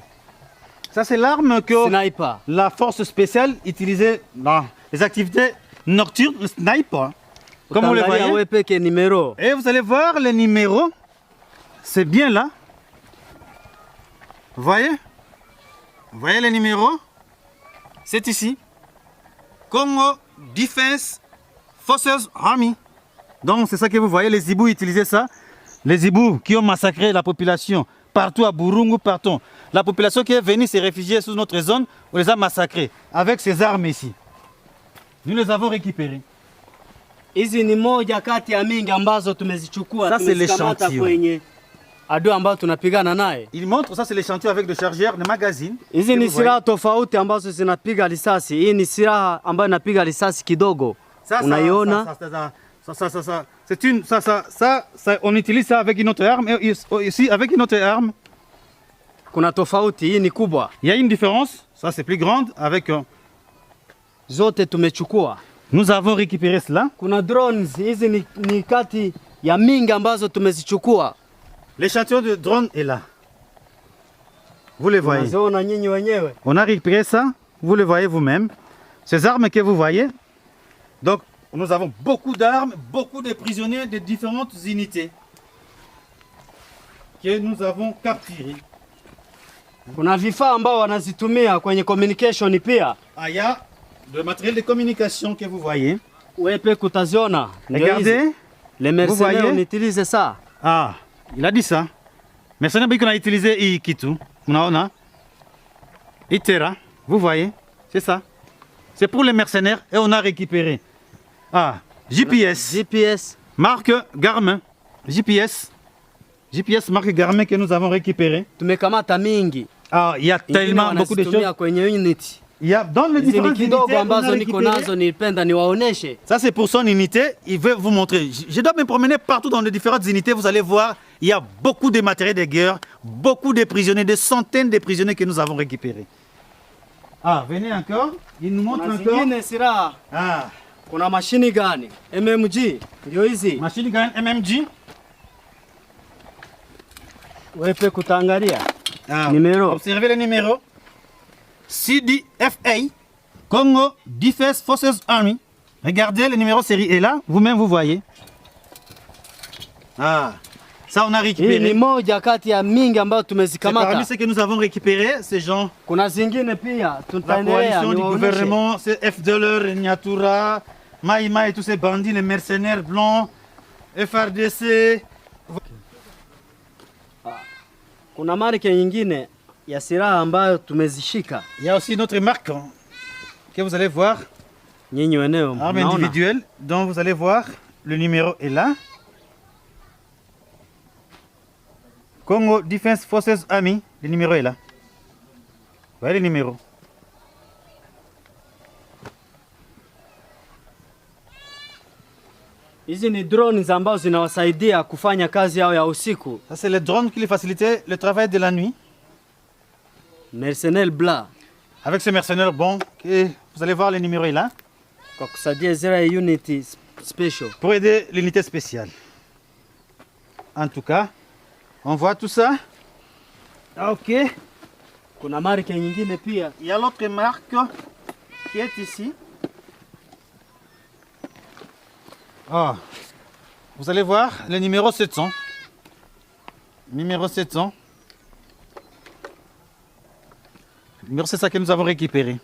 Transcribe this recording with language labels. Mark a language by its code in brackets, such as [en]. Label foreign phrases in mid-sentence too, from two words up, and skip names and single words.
[fr] Ça c'est l'arme que sniper. La force spéciale utilisée dans les activités nocturnes, le sniper. Comme vous le voyez. Numéro. Et vous allez voir les numéros. C'est bien là. Vous voyez les numéros? C'est ici. Congo Defense Forces Army. Donc c'est ça que vous voyez, les Hibou utilisaient ça. Les Hibou qui ont massacré la population partout à Burungu, partout. La population qui est venue se réfugier sous notre zone, on les a massacrés avec ces armes ici. Nous les avons récupérées. [sw] Hizi ni moja kati ya mingi ambazo tumezichukua. [fr] Ça c'est l'échantillon. [sw] Adui ambao tunapigana naye. [fr] Il montre ça c'est l'échantillon avec le chargeur, le magazine. [sw] Hizi ni silaha tofauti ambazo zinapiga risasi. Hii ni silaha ambayo inapiga risasi kidogo. Unaiona? [fr] C'est une ça on utilise ça avec une autre arme et ici avec une autre arme. [sw] Kuna tofauti, hii ni kubwa. [fr] Il y a une différence, ça c'est plus grande avec [sw] zote tumechukua. [fr] Nous avons récupéré cela. [sw] Kuna drones, hizi ni kati ya mingi ambazo tumezichukua. [fr] L'échantillon de drone est là. Vous le voyez. On a récupéré ça, vous le voyez vous-même. Ces armes que vous voyez. Donc, nous avons beaucoup d'armes, beaucoup de prisonniers de différentes unités que nous avons capturés. [sw] Kuna vifaa ambao wanazitumia kwenye communication pia. [fr] Il y a le matériel de communication que vous voyez. [sw] Wepe kutaziona. [fr] Regardez. Les mercenaires on utilise ça. Il a dit ça. Mercenaires qu'on a utilisé ici Kitu. [sw] Unaona? [fr] Itera. Vous voyez? C'est ça. C'est pour les mercenaires et on a récupéré. GPS. Marque Garmin. GPS marque Garmin que nous avons récupéré. [sw] Tumekamata mingi. [fr] Il y a tellement beaucoup de choses. [sw] Kwenye unity. [fr] Il y a dans les différentes unités [sw] ambazo niko nazo nipenda niwaoneshe. [fr] Ça c'est pour son unité, il veut vous montrer. Je dois me promener partout dans les différentes unités, vous allez voir, il y a beaucoup de matériel de guerre, beaucoup de prisonniers, des centaines de prisonniers que nous avons récupérés. Venez encore, il nous montre encore. [sw] Kuna [en] machine gun, [sw] MMG, ndio hizi. [en] Machine gun MMG. [sw] Wepe kutangalia. [fr] Numéro. Observez les numéros. CDFA, Congo Defense Forces Army. Regardez le numéro série est là, vous-même vous voyez. Ça, on a [sw] Hii [fr] récupéré. [sw] ni moja kati ya mingi ambayo [fr] C'est parmi [sw] tumezikamata. [fr] ce que nous avons récupéré, ces gens. [sw] Kuna zingine pia [fr] La [sw] tutaendelea [fr] coalition du [sw] niwaoneshe. [fr] gouvernement, c'est FDLR, Nyatura, Maïma et tous ces bandits, les mercenaires blancs, FRDC. [sw] Kuna marke nyingine ya silaha ambayo tumezishika. [fr] Il y a aussi notre marque que vous allez voir, [sw] Nyinyi wenyewe [fr] arme [sw] mnaona. [fr] individuelle, dont vous allez voir, le numéro est là. Congo Defense Forces Army, le numéro est là. Voyez le numéro. [sw] Hizi ni drones ambazo zinawasaidia kufanya kazi yao ya usiku. [fr] Ça, c'est le drone qui les facilitait le travail de la nuit. Mercenaire blanc. Avec ce mercenaire bon, que vous allez voir, le numéro est là. [sw] Kwa kusaidia zile unity special. [fr] Pour aider l'unité spéciale. En tout cas, on voit tout ça. Ok. [sw] Kuna marke nyingine pia. [fr] Il y a l'autre marque qui est ici. Ah, vous allez voir le numéro 700. Numéro 700. Numéro 700 que nous avons récupéré.